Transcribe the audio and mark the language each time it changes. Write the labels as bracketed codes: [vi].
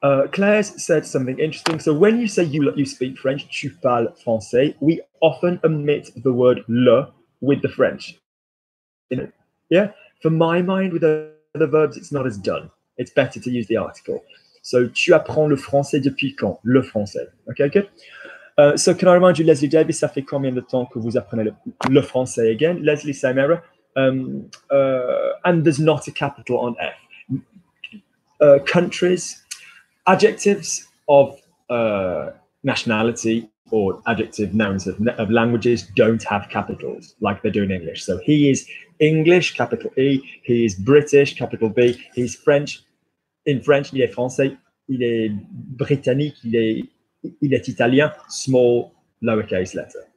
[en] Claire's said something interesting. So when you say you speak French, [fr] tu parles français, [en] we often omit the word le with the French. Yeah, for my mind, with other verbs, it's not as done. It's better to use the article. [fr] So tu apprends le français depuis quand? Le français. [en] Okay, good. So can I remind you, [fr] Leslie Davis, ça fait combien de temps que vous apprenez le français again? [en] Leslie, same error. And there's not a capital on F. Countries, adjectives of nationality or adjective nouns of languages don't have capitals like they do in English. So he is English, capital E. He is British, capital B. He's French, in French, [fr] il est français, il est britannique, il est italien, [en] small lowercase letter.